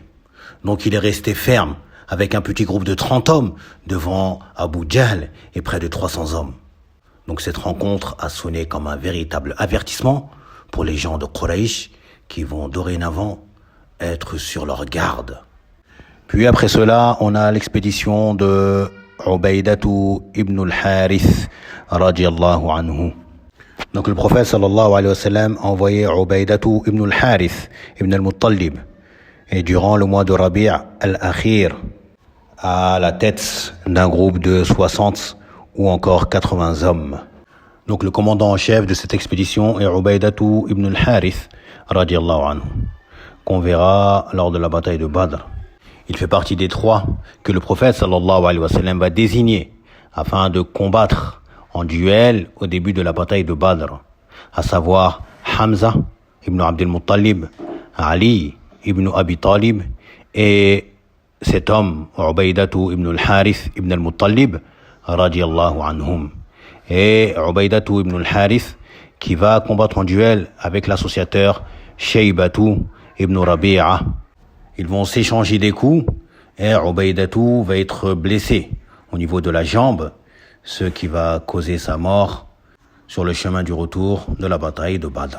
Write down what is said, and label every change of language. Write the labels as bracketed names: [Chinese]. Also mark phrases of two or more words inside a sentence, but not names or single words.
[French] Donc il est resté ferme, avec un petit groupe de 30 hommes devant Abu Jahl et près de 300 hommes. Donc cette rencontre a sonné comme un véritable avertissement pour les gens de Quraysh qui vont dorénavant être sur leur garde. Puis après cela, on a l'expédition de Ubaydatu ibn al-Harith [Arabic] رضي الله عنه. [French] Donc le prophète [Arabic] صلى الله عليه وسلم [French] a envoyé Ubaydatu ibn al-Harith ibn al-Muttalib. Et durant le mois de Rabi' al-Akhir, à la tête d'un groupe de 60 ou encore 80 hommes. Donc le commandant en chef de cette expédition est Ubaydatu ibn al-Harith, [Arabic] رضي الله عنه, [French] qu'on verra lors de la bataille de Badr. Il fait partie des 3 que le prophète [Arabic] صلى الله عليه وسلم [French] va désigner afin de combattre en duel au début de la bataille de Badr, à savoir Hamza ibn Abd al-Muttalib, Ali ibn Abi Talib et cet homme, Ubaydatu ibn al-Harith ibn al-Muttalib, [Arabic] رضي الله عنهم. [French] Et Ubaydatu ibn al-Harith qui va combattre en duel avec l'associateur Shaybatu ibn Rabi'a. Ils vont s'échanger des coups et Ubaydatu va être blessé au niveau de la jambe, ce qui va causer sa mort sur le chemin du retour de la bataille de Badr.